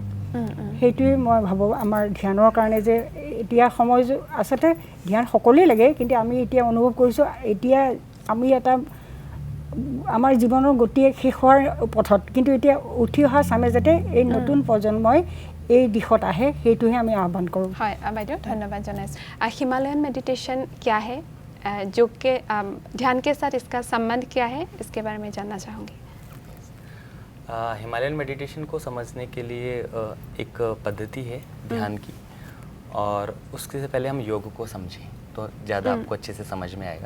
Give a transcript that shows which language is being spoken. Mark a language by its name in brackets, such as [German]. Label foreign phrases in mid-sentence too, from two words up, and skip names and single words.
[Assamese] সেইটোৱে মই ভাবোঁ আমাৰ ধ্যানৰ কাৰণে যে এতিয়া সময় আচলতে ধ্যান সকলোৱে লাগে, কিন্তু আমি এতিয়া অনুভৱ কৰিছোঁ এতিয়া আমি এটা আমাৰ জীৱনৰ গতিয়ে শেষ হোৱাৰ পথত, কিন্তু এতিয়া উঠি অহা চামে যাতে এই নতুন প্ৰজন্মই এই দিশত আহে, সেইটোহে আমি আহ্বান কৰোঁ। হয় বাইদেউ, ধন্যবাদ জনাইছোঁ। [English] Himalayan meditation [Hindi] क्या है, योग के ध्यान के साथ इसका संबंध क्या है, इसके बारे में जानना चाहूँगी। [English] Himalayan meditation [Hindi] को समझने के लिए एक पद्धति है ध्यान की, और उसके से पहले हम योग को समझें तो ज़्यादा आपको अच्छे से समझ में आएगा।